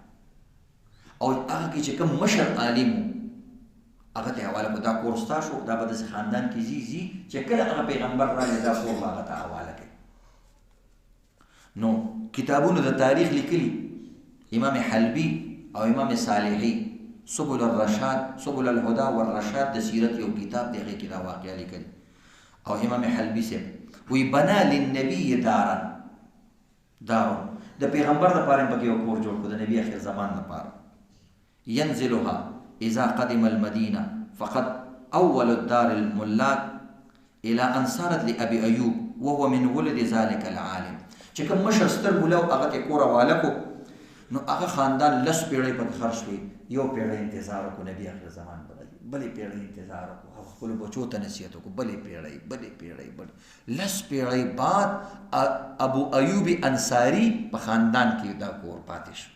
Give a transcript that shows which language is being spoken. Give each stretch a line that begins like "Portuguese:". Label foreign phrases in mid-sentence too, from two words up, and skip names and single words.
Pashto: او هغه کې چې کوم مشر عالم و هغه ته حواله کړو، دا کور ستا شو، دا به داسې خاندان کې ځي چې کله هغه پیغمبر راغلی دا کور به هغه ته حواله کوي. نو کتابونو د تاریخ لیکلي، امام حلبي او امام صالحي سبل الرشاد، سبل الهدى والرشاد د سیرت یو کتاب دی، هغې کې دا واقعه لیکلي. او امام حلبي صاحب وی
Arabic: بنا للنبي دارا،
Pashto: د پیغمبر دپاره یې پکې یو کور جوړ کړو، د نبي آخر زمان دپاره.
Arabic: ينزلها اذا قدم المدینه فقد اول الدار الملاک الى ان صارت لابي ایوب وهو من ولد ذلك العالم.
Pashto: چې کوم مشر ستر مولا هغه ته کور حواله کو، نو هغه خاندان 10 پیړۍ پکې خرڅ شوې. یو پیړۍ انتظار وکړو، نبي آخر زمان بدل، بلې پیړۍ انتظار وکړو، خپلو بچو ته نصیحت وکړو، بلې پیړۍ 10 پیړۍ بعد ابو ایوب انصاري په خاندان کې دا کور پاتې شو.